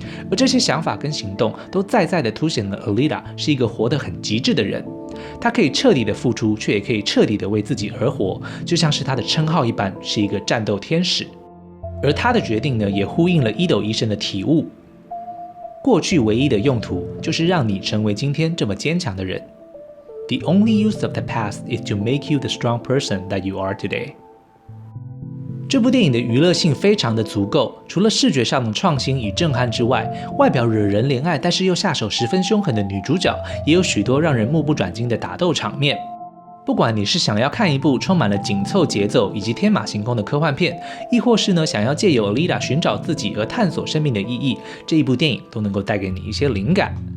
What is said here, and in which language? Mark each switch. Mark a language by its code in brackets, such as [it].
[zh] 而这些想法跟行动都再再的凸显了 Alida 是一个活得很极致的人。她可以彻底的付出，却也可以彻底的为自己而活，就像是她的称号一般，是一个战斗天使。而她的决定呢，也呼应了伊斗医生的体悟：过去唯一的用途就是让你成为今天这么坚强的人。 [en] The only use of the past is to make you the strong person that you are today。 [zh] 这部电影的娱乐性非常的足够，除了视觉上的创新与震撼之外，外表惹人怜爱但是又下手十分凶狠的女主角，也有许多让人目不转睛的打斗场面。不管你是想要看一部充满了紧凑节奏以及天马行空的科幻片，亦或是呢想要借由 Alida 寻找自己而探索生命的意义，这一部电影都能够带给你一些灵感。